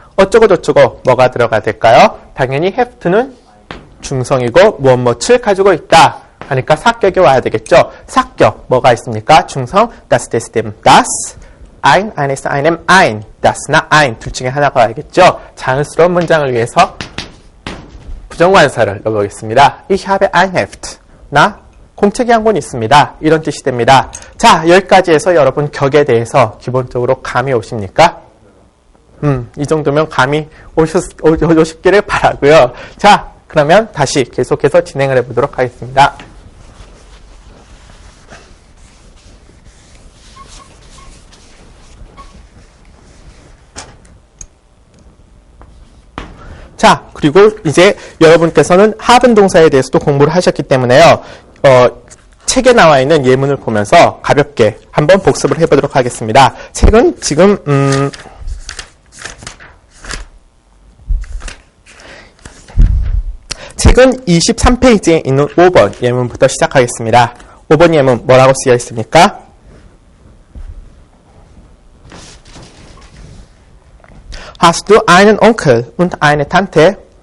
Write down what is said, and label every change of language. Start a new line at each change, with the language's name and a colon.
Korean: 어쩌고 저쩌고 뭐가 들어가야 될까요? 당연히 Heft는 중성이고 무엇을 가지고 있다. 하니까 사격이 와야 되겠죠? 사격 뭐가 있습니까?
German: 중성 das, des, dem, das. eines, einem, ein.
Korean: das나 ein 둘 중에 하나가 와야겠죠? 자연스러운 문장을 위해서 부정관사를 넣어보겠습니다.
German: Ich habe ein Heft.
Korean: 나 공책이 한 권 있습니다. 이런 뜻이 됩니다. 자, 여기까지 해서 여러분 격에 대해서 기본적으로 감이 오십니까? 이 정도면 감이 오셨기를 바라고요. 자, 그러면 다시 계속해서 진행을 해보도록 하겠습니다. 자, 그리고 이제 여러분께서는 하분 동사에 대해서도 공부를 하셨기 때문에요. 책에 나와 있는 예문을 보면서 가볍게 한번 복습을 해보도록 하겠습니다. 책은 지금 책은 23페이지에 있는 5번 예문부터 시작하겠습니다. 5번 예문 뭐라고 쓰여 있습니까?
German: Hast du einen Onkel und eine Tante?